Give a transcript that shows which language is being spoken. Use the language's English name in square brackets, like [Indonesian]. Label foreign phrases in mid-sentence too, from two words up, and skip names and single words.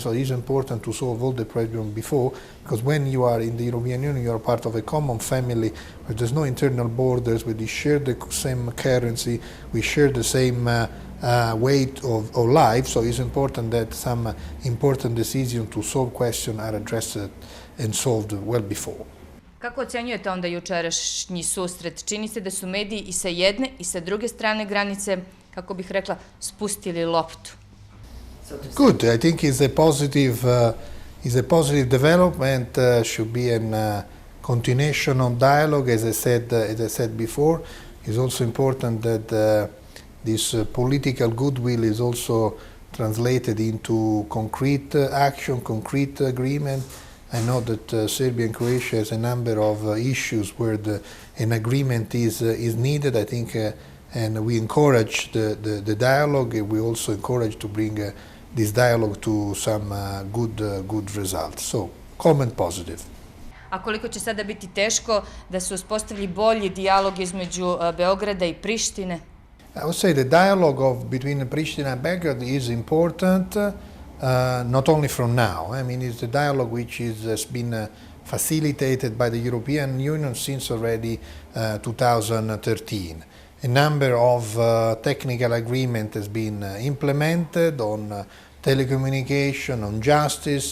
[English] So it's important to solve all the problems before, because when you are in the European Union, you are part of a common family where there's no internal borders, where we share the same currency, we share the same weight of life. So it's important that some important decisions to solve questions are addressed and solved well before. [Serbian] Kako ocenjujete onda jučerašnji susret? Čini se da su mediji i sa jedne i sa druge strane granice, kako bih rekla, spustili loptu. [English] Good. I think it's a positive development. Should be a continuation of dialogue, as I said before. It's also important that this political goodwill is also translated into concrete action, concrete agreement. I know that Serbia and Croatia has a number of issues where an agreement is needed. I think, and we encourage the dialogue. We also encourage to bring this dialogue to some good results. So, comment positive. [Serbian] A koliko će sada biti teško da se uspostavi bolji dijalog između Beograda i Prištine? [English] I would say the dialogue between Pristina and Belgrade is important, not only from now. I mean, it's a dialogue which has been facilitated by the European Union since already 2013. A number of technical agreement has been implemented on telecommunication, on justice.